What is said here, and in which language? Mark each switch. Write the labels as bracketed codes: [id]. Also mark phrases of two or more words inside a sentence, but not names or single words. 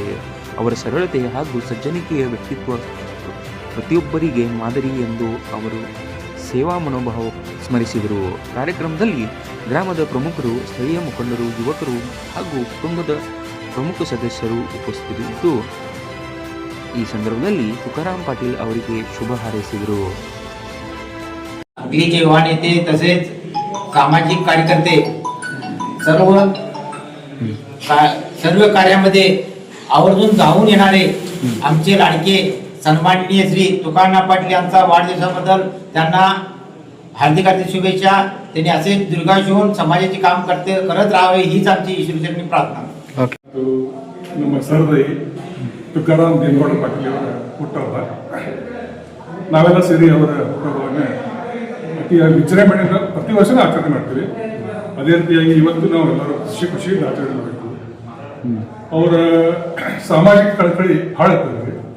[kn] ಅವರ ಸರಳತೆ ಹಾಗೂ ಸಜ್ಜನಿಕೆಯ ವ್ಯಕ್ತಿತ್ವ ಪ್ರತಿಯೊಬ್ಬರಿಗೆ ಮಾದರಿ ಎಂದು ಅವರು ಸೇವಾ ಮನೋಭಾವ ಸ್ಮರಿಸಿದರು. ಕಾರ್ಯಕ್ರಮದಲ್ಲಿ ಗ್ರಾಮದ ಪ್ರಮುಖರು, ಸ್ಥಳೀಯ ಮುಖಂಡರು, ಯುವಕರು ಹಾಗೂ ಕುಟುಂಬದ ಪ್ರಮುಖ ಸದಸ್ಯರು ಉಪಸ್ಥಿತರಿದ್ದು ಈ संदर्भात तुकाराम पाटील ಅವರಿಗೆ ಶುಭ ಹಾರೈಸಿದರು. [mr] अगलीचे युवा नेते तसेच सामाजिक कार्यकर्ते सर्व कार्यामध्ये आवर्जून जाऊन येणारे आमचे लाडके सन्माननीय श्री तुकाराम पाटील यांचा वाढदिवसाबद्दल त्यांना हार्दिक हार्दिक शुभेच्छा. त्यांनी असे दीर्घायुष्य होऊन समाजाचे काम करत राहावे हीच आमची ईश्वरचरणी प्रार्थना. [kn] ನಮ್ಮ ಸರ್ದಾಯಿ ತುಕಾರಾಮ್ ಭೀಮಗೌಡ ಪಾಟೀಲ್ ಅವರ ಹುಟ್ಟುಹಬ್ಬ ನಾವೆಲ್ಲ ಸೇರಿ ಅವರ ಹುಟ್ಟುಹಬ್ಬವನ್ನು ಅತಿಯಾಗಿ ವಿಜೃಂಭಣೆಯಿಂದ ಪ್ರತಿ ವರ್ಷವೂ ಆಚರಣೆ ಮಾಡ್ತೀವಿ. ಅದೇ ರೀತಿಯಾಗಿ ಇವತ್ತು ನಾವು ಎಲ್ಲರೂ ಖುಷಿಯಿಂದ ಆಚರಣೆ ಮಾಡಬೇಕು. ಅವರ ಸಾಮಾಜಿಕ ಕಳಕಳಿ ಭಾಳ ಇರ್ತದೆ.